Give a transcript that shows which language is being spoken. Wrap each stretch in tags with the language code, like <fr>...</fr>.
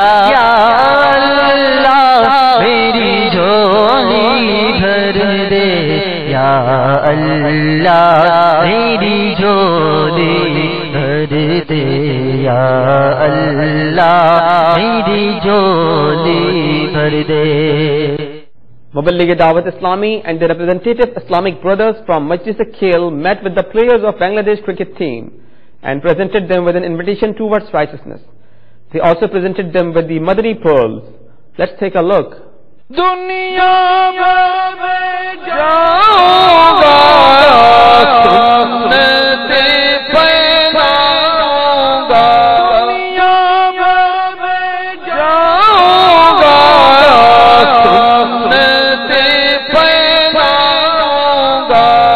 <ur>یا اللہ میری جھولی بھر دے، یا اللہ میری جھولی بھر دے، یا اللہ میری جھولی بھر دے.</ur> <en>Muballigh Dawat Islami and the representative Islamic brothers from Majlis Khel met with the players of Bangladesh cricket team and presented them with an invitation towards righteousness. They also presented them with the Madani pearls. Let's take a look.</en> <ur>دنیا میں جاؤں گا سنتیں پھیلاؤں گا، دنیا میں جاؤں گا سنتیں پھیلاؤں گا.</ur>